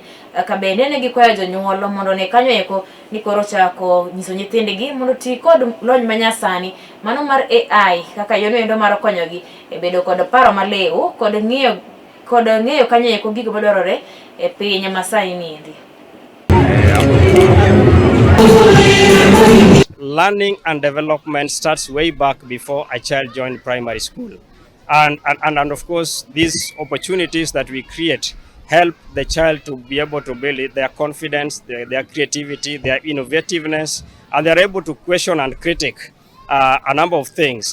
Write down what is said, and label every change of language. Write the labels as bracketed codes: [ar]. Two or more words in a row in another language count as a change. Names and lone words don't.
[luo] Ka bende ne gikwayo jonyuol mondo ne kanyo eko ni koro chako nyiso nyithindgi mondo ti kod lony manyasani mano mar AI kaka yorno endo mar konyogi e bedo kod paro maliw kod ng'eyo kanyo eko gigo madwarore e piny masani niendi. [en] Learning and development starts way back before a child joined primary school. And of course, these opportunities that we create help the child to be able to build their confidence, their creativity, their innovativeness, and they're able to question and critique a number of things.